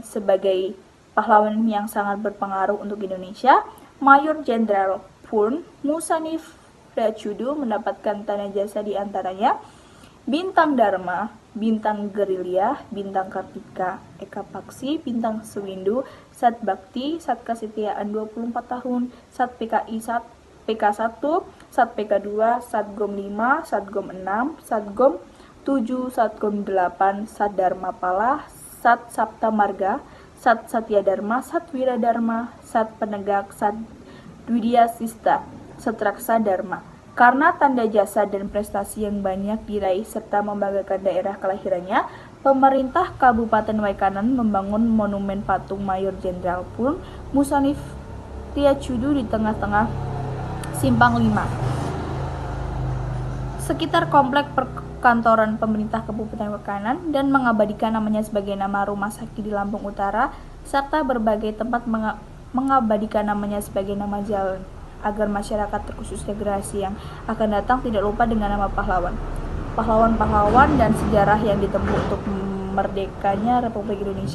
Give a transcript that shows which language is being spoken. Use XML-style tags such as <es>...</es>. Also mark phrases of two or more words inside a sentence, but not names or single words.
<id>Sebagai pahlawan yang sangat berpengaruh untuk Indonesia, Mayor Jenderal Purn Musanif Prachudu mendapatkan tanda jasa di antaranya Bintang Dharma, Bintang Gerilya, Bintang Kartika, Eka Paksi, Bintang Sewindu, Sat Bakti, Sat Kesetiaan 24 tahun, Sat PKI PK1, Sat PK2, Satgom 5, Satgom 6, Satgom 7, Satgom 8, Sat Dharma Pala, Sat Sapta Marga, Sat Satya Dharma, Sat Wira Dharma, Sat Penegak, Sat Dwidya Sista, Sat Raksa Dharma. Karena tanda jasa dan prestasi yang banyak diraih serta membanggakan daerah kelahirannya, pemerintah Kabupaten Waikanan membangun monumen patung Mayor Jenderal Purn Musanif Prachudu di tengah-tengah Simpang 5 sekitar komplek perkantoran pemerintah Kabupaten Waikanan dan mengabadikan namanya sebagai nama rumah sakit di Lampung Utara serta berbagai tempat mengabadikan namanya sebagai nama jalan agar masyarakat terkhususnya generasi yang akan datang tidak lupa dengan nama pahlawan-pahlawan dan sejarah yang ditempuh untuk merdekanya Republik Indonesia.</id>